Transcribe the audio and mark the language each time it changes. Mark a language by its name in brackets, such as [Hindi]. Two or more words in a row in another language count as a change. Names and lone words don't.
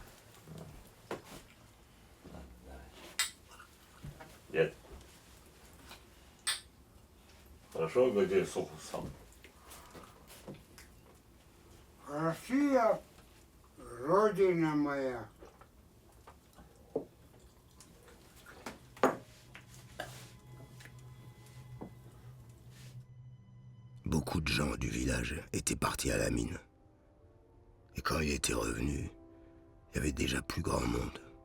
[Russian] Дед. Хорошо, где сухо сам. Россия, родина моя. [French] Beaucoup de gens du village étaient partis à la mine. Et quand il était revenu, il y avait déjà plus grand monde.